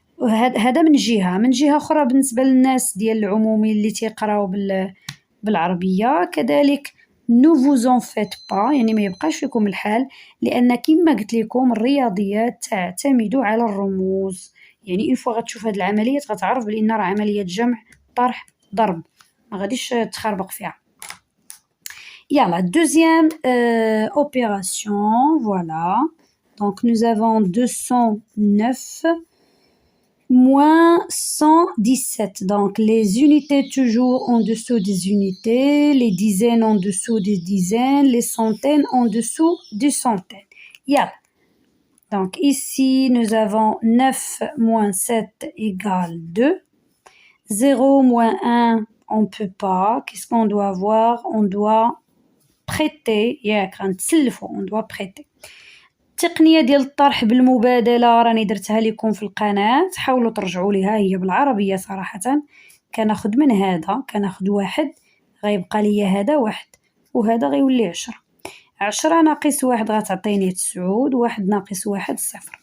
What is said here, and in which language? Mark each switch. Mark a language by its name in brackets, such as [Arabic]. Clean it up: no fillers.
[Arabic] هذا من جهه اخرى بالنسبه للناس ديال العمومي اللي تيقراو بالعربيه كذلك [French] ne vous en faites pas [Arabic] يعني ما يبقاش فيكم الحال لان كما قلت لكم الرياضيات تعتمد على الرموز يعني اون فوا غتشوف هاد العمليات غتعرف بان راه عمليه جمع طرح ضرب ما غاديش تخربق فيها. [French] يلا deuxième opération voilà donc nous avons 209 moins 117. Donc, les unités toujours en dessous des unités, les dizaines en dessous des dizaines, les centaines en dessous des centaines. Yeah. Donc, ici, nous avons 9 moins 7 égale 2. 0 moins 1, on ne peut pas. Qu'est-ce qu'on doit avoir? On doit prêter. On doit prêter. [Arabic] التقنيه ديال الطرح بالمبادله راني درتها لكم في القناه حاولوا ترجعوا ليها هي بالعربيه صراحه كناخذ من هذا كناخذ واحد غيبقى لي هذا واحد وهذا غيولي 10 ناقص واحد غتعطيني 9 واحد ناقص واحد 0.